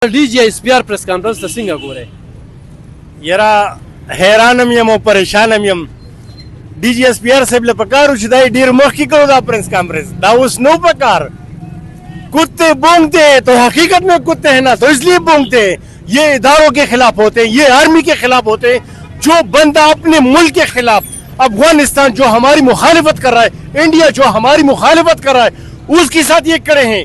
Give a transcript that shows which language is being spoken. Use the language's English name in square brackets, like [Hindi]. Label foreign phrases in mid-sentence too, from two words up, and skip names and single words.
[Pashto] DGSPR [English] press conference [Pashto] te څنګه ګورې؟ یرا حیرانم یم او پریشانم یم. DGSPR صاحب له پکارو چې دا ډیر مخکې کړو دا [English] press conference, [Pashto] دا اوس نو پکار. [Urdu] کتے بونگتے ہیں تو حقیقت میں کتے ہیں نا, تو اس لیے بونگتے ہیں. یہ اداروں کے خلاف ہوتے ہیں, یہ آرمی کے خلاف ہوتے ہیں. جو بندہ اپنے ملک کے خلاف, افغانستان جو ہماری مخالفت کر رہا ہے, انڈیا جو ہماری مخالفت کر رہا ہے, اس کے ساتھ یہ کڑے ہیں.